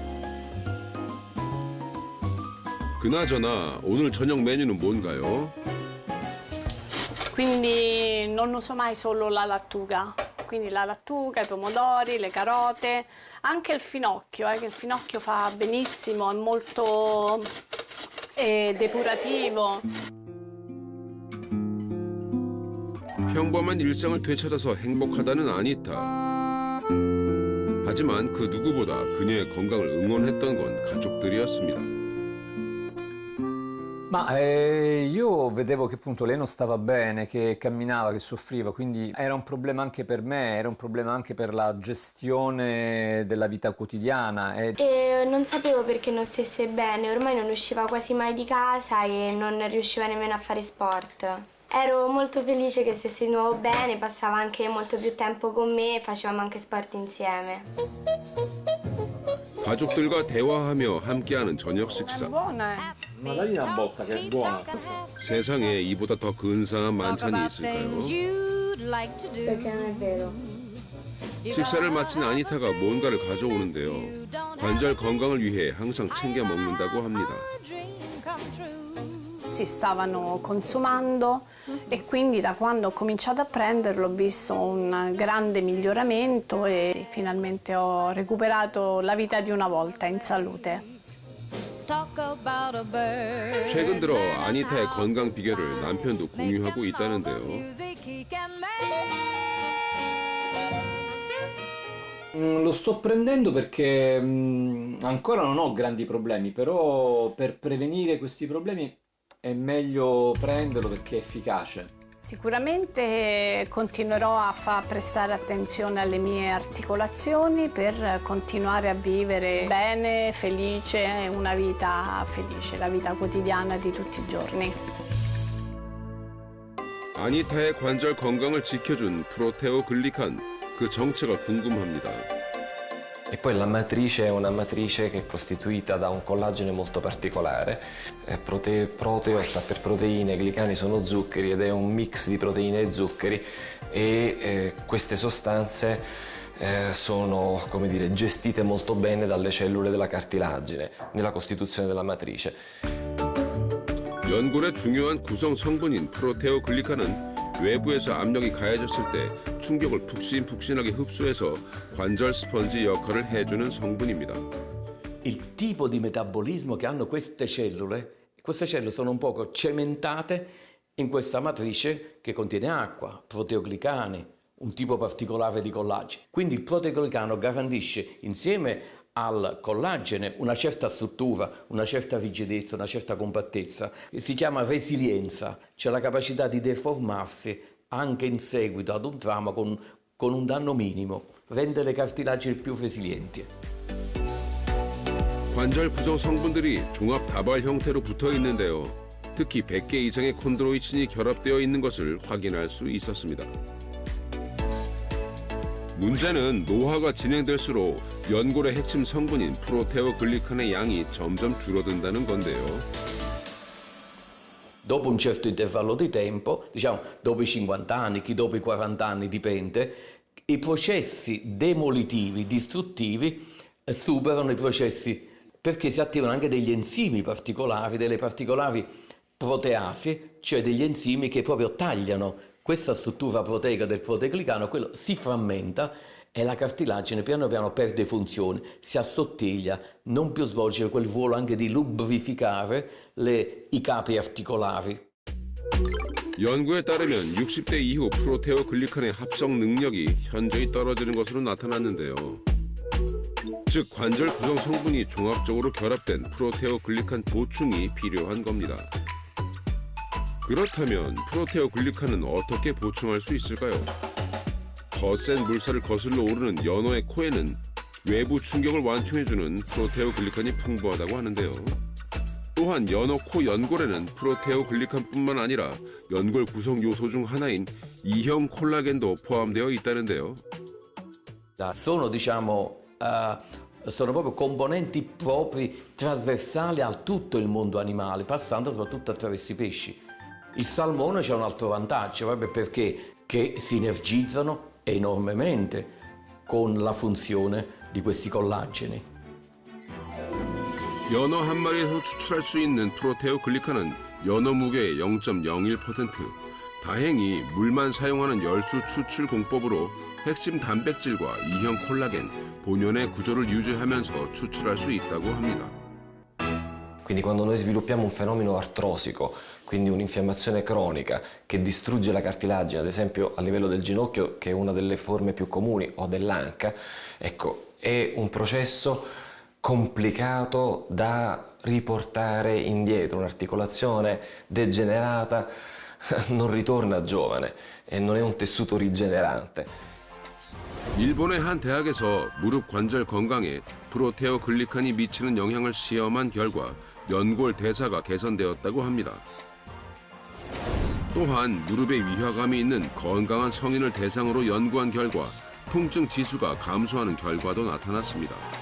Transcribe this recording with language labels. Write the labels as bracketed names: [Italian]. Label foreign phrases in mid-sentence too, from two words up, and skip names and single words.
[Korean] 그나저나 오늘 저녁 메뉴는 뭔가요? [Italian] Quindi non uso mai solo la lattuga. Quindi la lattuga, i pomodori, le carote, anche il finocchio, che il finocchio fa benissimo, è molto depurativo. [Korean] 평범한 일상을 되찾아서 행복하다는 아니타. 하지만 그 누구보다 그녀의 건강을 응원했던 건 가족들이었습니다. [Italian] Ma io vedevo che appunto lei non stava bene, che camminava, che soffriva, quindi era un problema anche per me, era un problema anche per la gestione della vita quotidiana. E non sapevo perché non stesse bene, ormai non usciva quasi mai di casa e non riusciva nemmeno a fare sport. Ero molto felice che stesse di nuovo bene, passava anche molto più tempo con me e facevamo anche sport insieme. [Korean] 가족들과 대화하며 함께하는 저녁 식사. [Italian] Buona, Ma dagli una botta che è buona. [Korean] 세상에 이보다 더 근사한 만찬이 있을까요? [Italian] Perché non è vero. [Korean] 식사를 마친 아니타가 뭔가를 가져오는데요. 관절 건강을 위해 항상 챙겨 먹는다고 합니다. [Italian] si stavano consumando e quindi da quando ho cominciato a prenderlo ho visto un grande miglioramento e finalmente ho recuperato la vita di una volta in salute. [Korean] 최근 들어 아니타의 건강 비결을 남편도 공유하고 있다는데요. [Italian] Lo sto prendendo perché ancora non ho grandi problemi, però per prevenire questi problemi è meglio prenderlo perché è efficace. Sicuramente continuerò a prestare attenzione alle mie articolazioni per continuare a vivere bene, felice, una vita felice, la vita quotidiana di tutti i giorni. [Korean] 아니타의 관절 건강을 지켜준 프로테오 글리칸, 그 정체가 궁금합니다. [Italian] E poi la matrice è una matrice che è costituita da un collagene molto particolare. Proteo sta per proteine, glicani sono zuccheri ed è un mix di proteine e zuccheri e queste sostanze sono, come dire, gestite molto bene dalle cellule della cartilagine nella costituzione della matrice. [Korean] 연골의 중요한 구성 성분인 프로테오 글리칸은 외부에서 압력이 가해졌을 때 충격을 푹신푹신하게 흡수해서 관절 스펀지 역할을 해주는 성분입니다. [Italian] Il tipo di metabolismo che hanno queste cellule sono un poco cementate in questa matrice che contiene acqua, proteoglicani, un tipo particolare di collagene. Quindi il proteoglicano garantisce insieme al collagene una certa struttura, una certa rigidezza, una certa compattezza. Si chiama resilienza, cioè la capacità di deformarsi anche in seguito ad un trauma con un danno minimo, rende le cartilagini più resilienti. [Korean] 관절 구성 성분들이 종합 다발 형태로 붙어 있는데요. 특히 100개 이상의 콘드로이친이 결합되어 있는 것을 확인할 수 있었습니다. 문제는 노화가 진행될수록 연골의 핵심 성분인 프로테오 글리칸의 양이 점점 줄어든다는 건데요. [Italian] Dopo un certo intervallo di tempo, diciamo dopo i 50 anni, chi dopo i 40 anni dipende, i processi demolitivi, distruttivi, superano i processi perché si attivano anche degli enzimi particolari, delle particolari proteasi, cioè degli enzimi che proprio tagliano questa struttura proteica del proteoglicano, quello si frammenta e la cartilagine piano piano perde funzione, si assottiglia, non più svolge quel ruolo anche di lubrificare i capi articolari. [Korean] 연구에 따르면 60대 이후 프로테오 글리칸의 합성 능력이 현저히 떨어지는 것으로 나타났는데요. 즉 관절 구성 성분이 종합적으로 결합된 프로테오 글리칸 보충이 필요한 겁니다. 그렇다면 프로테오 글리칸은 어떻게 보충할 수 있을까요? 거센 물살을 거슬러 오르는 연어의 코에는 외부 충격을 완충해주는 프로테오 글리칸이 풍부하다고 하는데요. 또한 연어 코 연골에는 프로테오 글리칸뿐만 아니라 연골 구성 요소 중 하나인 E형 콜라겐도 포함되어 있다는데요. [Italian] Sono, sono proprio componenti propri trasversali a tutto il mondo animale, passando soprattutto attraverso i pesci. Il salmone c'è un altro vantaggio, proprio perché che sinergizzano enormemente con la funzione di questi collageni. [Korean] 연어 한 마리에서 추출할 수 있는 프로테오 글리칸은 연어 무게의 0.01%. 다행히 물만 사용하는 열수 추출 공법으로 핵심 단백질과 E형 콜라겐, 본연의 구조를 유지하면서 추출할 수 있다고 합니다. [Italian] Quindi quando noi sviluppiamo un fenomeno artrosico, quindi un'infiammazione cronica che distrugge la cartilagine, ad esempio a livello del ginocchio, che è una delle forme più comuni, o dell'anca, ecco, è un processo complicato da riportare indietro. Un'articolazione degenerata non ritorna giovane e non è un tessuto rigenerante. [Korean] 일본의 한 대학에서 무릎 관절 건강에 프로테오 글리칸이 미치는 영향을 시험한 결과 연골 대사가 개선되었다고 합니다. 또한 무릎에 위화감이 있는 건강한 성인을 대상으로 연구한 결과 통증 지수가 감소하는 결과도 나타났습니다.